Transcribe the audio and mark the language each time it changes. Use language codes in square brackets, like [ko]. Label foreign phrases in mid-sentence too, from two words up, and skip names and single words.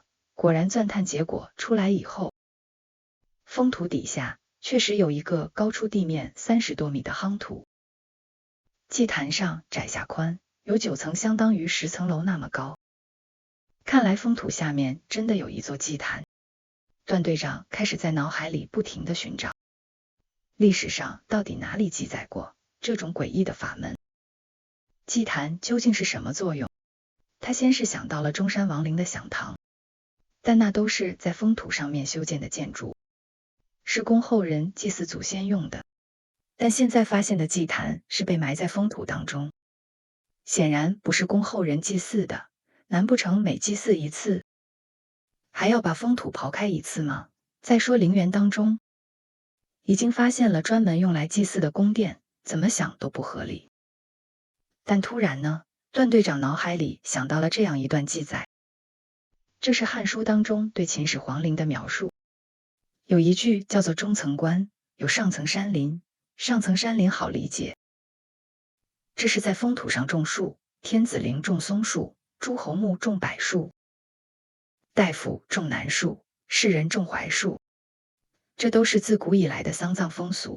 [zh] 果然鑽探結果出來以後，封土底下確實有一個高出地面30多米的夯土，祭壇上窄下寬，有9層，相當於10層樓那麼高。看來封土下面真的有一座祭壇。段隊長開始在腦海裡不停地尋找，歷史上到底哪裡記載過這種詭異的法門？祭壇究竟是什麼作用？他先是想到了中山王陵的享堂，但那都是在封土上面修建的建築，是供後人祭祀祖先用的。但現在發現的祭壇是被埋在封土當中，顯然不是供後人祭祀的。難不成每祭祀一次，還要把封土刨開一次嗎？再說陵園當中已經發現了專門用來祭祀的宮殿，怎麼想都不合理。但突然呢，段隊長腦海裡想到了這樣一段記載，這是《漢書》當中對秦始皇陵的描述，有一句叫做中層關，有上層山林，上層山林好理解，這是在封土上種樹，天子陵種松樹，諸侯墓種柏樹，大夫種楠樹，士人種槐樹，這都是自古以來的喪葬風俗。